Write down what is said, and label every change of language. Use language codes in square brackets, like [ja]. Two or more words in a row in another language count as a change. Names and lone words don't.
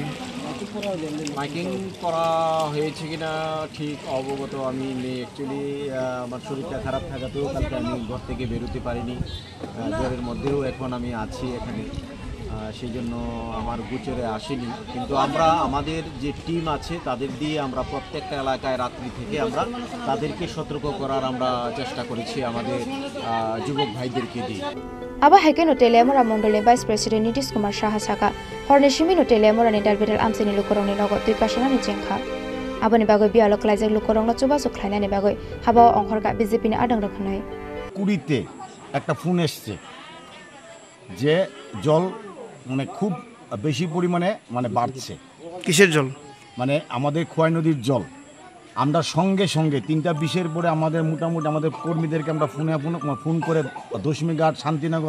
[bn] মাইকিং করা হয়েছে কিনা ঠিক অবগত আমি নেই অ্যাকচুয়ালি আমার শরীরটা খারাপ থাকাতেও কালকে আমি ঘর থেকে বেরোতে পারিনি জ্বরের মধ্যেও এখন আমি আছি এখানে সেই জন্য আমার গোচরে আসেনি কিন্তু আমরা আমাদের যে টিম আছে তাদের দিয়ে আমরা প্রত্যেকটা এলাকায় রাত্রি থেকে আমরা তাদেরকে সতর্ক করার আমরা চেষ্টা করেছি আমাদের যুবক ভাইদেরকে দিয়ে [trp] আবা হেকেন তেলিয়ামারা মন্ডলের ভাইস প্রেসিডেন্ট নীতিশ কুমার সাহা সাকা হরনে শিমিনো তেলিয়ামারানি দারবেদাল আমসেনি লুকরংনি নগদ তুই কাশানানি চেংখা আবানি বাগৈ বিয়ালো ক্লাইজাক লুকরংনো চুবাসু খ্লাইনানি বাগৈ হাবাও অংখরকা বিজেপিনি আদং রখনাই [bn] 20তে একটা ফোন এসছে যে জল মানে খুব বেশি পরিমাণে মানে বাড়ছে কিসের জল মানে আমাদের খোয়াই নদীর জল আমরা সঙ্গে সঙ্গে 3:20 পরে আমাদের মোটামুটি আমাদের কর্মীদেরকে আমরা ফোন করে দশমিঘাট শান্তিনগর